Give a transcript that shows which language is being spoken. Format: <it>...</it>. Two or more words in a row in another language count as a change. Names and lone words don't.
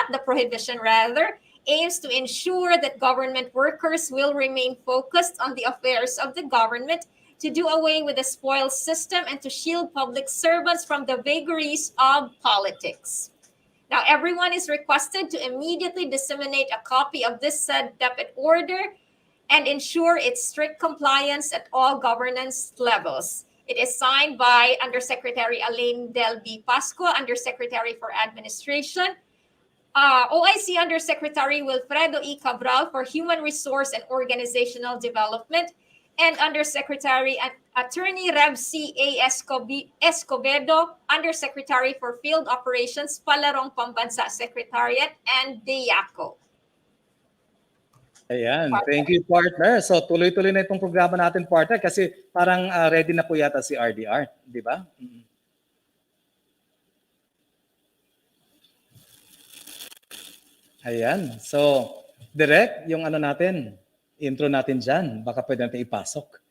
<en>aims to ensure that government workers will remain focused on the affairs of the government, to do away with the spoils system, and to shield public servants from the vagaries of politics. Now, everyone is requested to immediately disseminate a copy of this said DepEd order and ensure its strict compliance at all governance levels. It is signed by Undersecretary Elaine Del B. Pascua, Undersecretary for Administration, OIC Undersecretary Wilfredo E. Cabral for Human Resource and Organizational Development, and Undersecretary Attorney Rev C.A. Escobedo, Undersecretary for Field Operations, Palarong Pambansa Secretariat, and DEACO.</en> <tl>Ayan,</tl> <en>thank you partner.</en> <tl>So tuloy-tuloy na itong programa natin partner kasi parang ready na po yata si RDR, di ba? Ayan, so direct yung ano natin, intro natin dyan, baka pwede natin ipasok.</tl>